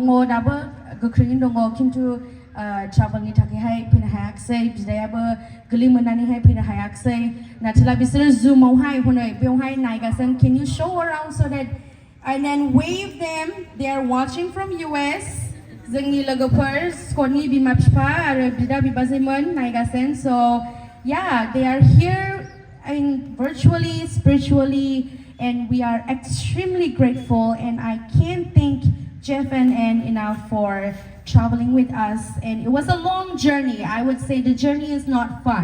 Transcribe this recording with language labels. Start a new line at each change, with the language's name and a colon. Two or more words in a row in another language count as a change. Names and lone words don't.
Bodo: दाबो गोख्रैनो दङ खिन्थु ट्राभेलनि थाखायहाय फैनो हायाखिसै बिदायाबो गोलै मोननानैहाय फैनो हायाखिसै नाथाय बिसोरो जुमावहाय हनै बेवहाय
English: नायगासिनो can you show around so that and then wave them they are watching from US
Bodo: जोंनि लोगोफोर स्कटनि बिमा बिफा आरो बिदा बिबाजैमोन नायगासिनो
English: so yeah they are here virtually spiritually and we are extremely grateful and I can't thank Jeff and Ann enough for traveling with us and it was a long journey. I would say the journey is not fun.